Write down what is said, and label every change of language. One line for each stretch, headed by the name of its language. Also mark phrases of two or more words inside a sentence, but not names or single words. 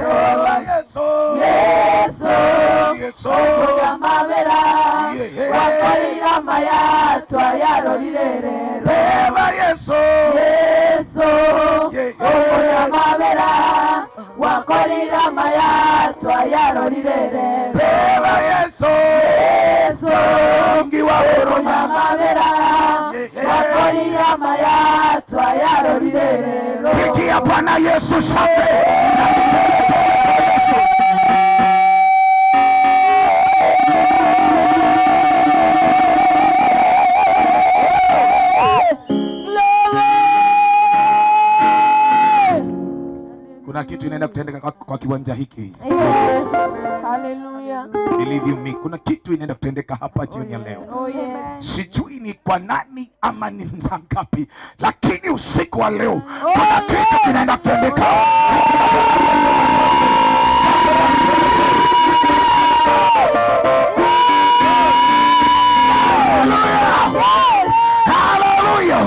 Kinyarwanda: Yesu Munyamabera Twakorera Amaya Twayarogere Yesu Munyamabera Twakorera Amaya Twayarogere Yesu Munyamabera Twakorera Amaya Twayarogere.
Swahili: Pigia Bwana Yesu shangwe. Kuna kitu inaenda kutendeka kwa kiwanja hiki. Hallelujah.
English: Believe you me.
Swahili: Kuna kitu inaenda kutendeka hapa jioni ya leo.
English: Oh yes.
Swahili: Sijui ni kwa nani ama ni saa ngapi, lakini usiku wa leo kuna kitu kinaenda kutendeka. Hallelujah.